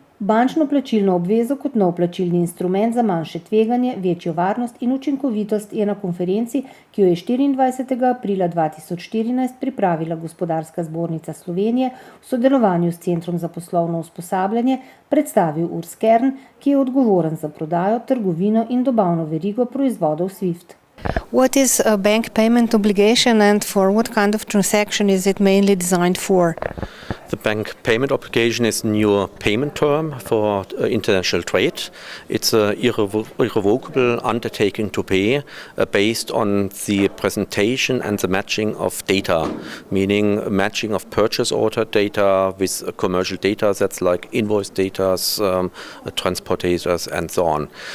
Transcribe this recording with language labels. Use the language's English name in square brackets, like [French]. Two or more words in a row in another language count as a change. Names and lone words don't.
[Slovenian] Bančno plačilno obvezo kot nov plačilni instrument za manjše tveganje, večjo varnost in učinkovitost je na konferenci, ki jo je 24. aprila 2014 pripravila Gospodarska zbornica Slovenije v sodelovanju s Centrom za poslovno usposabljanje, predstavil Urs Kern, ki je odgovoren za prodajo, trgovino in dobavno verigo proizvodov SWIFT. [English] What is a bank payment obligation and for what kind of transaction is it mainly designed for? The bank payment obligation is a new payment term for international trade. It's an irrevocable undertaking to pay based on the presentation and the matching of data, meaning matching of purchase order data with commercial data that's like invoice data, transport data, and so on.